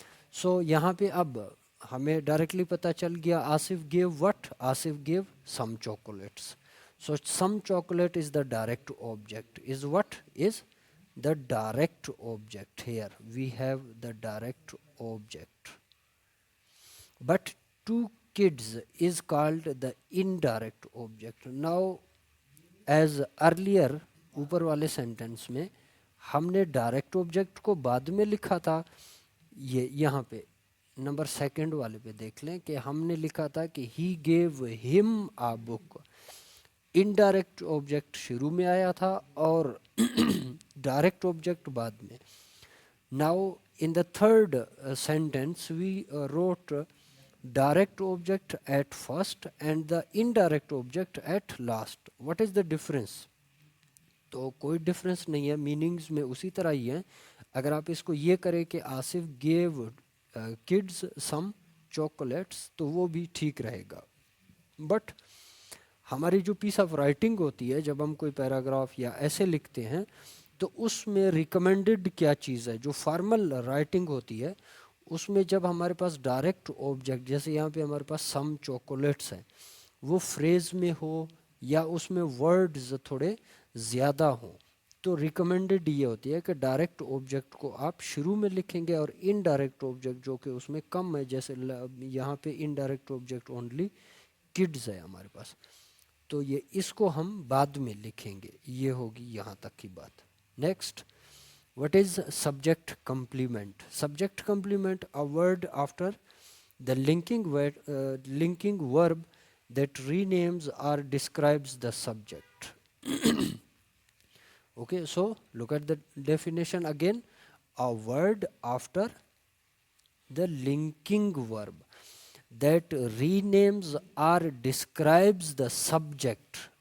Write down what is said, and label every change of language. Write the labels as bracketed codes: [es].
[ur] So یہاں پہ اب ہمیں ڈائریکٹلی پتہ چل گیا [en] Asif gave what? Asif gave some chocolates. So some chocolate is the direct object. Is what? Is the direct object. Here we have the direct object. But to kids is called the indirect object. Now as earlier [ur] اوپر والے sentence میں ہم نے direct object کو بعد میں لکھا تھا. یہ یہاں پہ نمبر سیکنڈ والے پہ دیکھ لیں کہ ہم نے لکھا تھا کہ [en] He gave him a book. [ur] انڈائریکٹ آبجیکٹ شروع میں آیا تھا اور ڈائریکٹ آبجیکٹ بعد میں. [en] Now in the third sentence we wrote direct object at first and the indirect object at last. What is the difference? [ur] تو کوئی ڈفرینس نہیں ہے، میننگز میں اسی طرح ہی ہیں. اگر آپ اس کو یہ کریں کہ [en] Asif gave kids some chocolates [ur] تو وہ بھی ٹھیک رہے گا. بٹ ہماری جو پیس آف رائٹنگ ہوتی ہے، جب ہم کوئی پیراگراف یا ایسے لکھتے ہیں تو اس میں ریکمینڈڈ کیا چیز ہے، جو فارمل رائٹنگ ہوتی ہے اس میں جب ہمارے پاس ڈائریکٹ آبجیکٹ جیسے یہاں پہ ہمارے پاس سم چاکلیٹس ہیں وہ فریز میں ہو یا اس میں ورڈز تھوڑے زیادہ ہوں تو ریکمینڈڈ یہ ہوتی ہے کہ ڈائریکٹ آبجیکٹ کو آپ شروع میں لکھیں گے اور انڈائریکٹ آبجیکٹ جو کہ اس میں کم ہے جیسے یہاں پہ انڈائریکٹ آبجیکٹ اونلی کڈز ہے ہمارے پاس تو یہ اس کو ہم بعد میں لکھیں گے. یہ ہوگی یہاں تک کی بات. [en] Next, what is subject complement? Subject complement, a word after the linking verb that renames or describes the subject. Okay, so look at the definition again. A word after the linking verb that renames or describes the subject.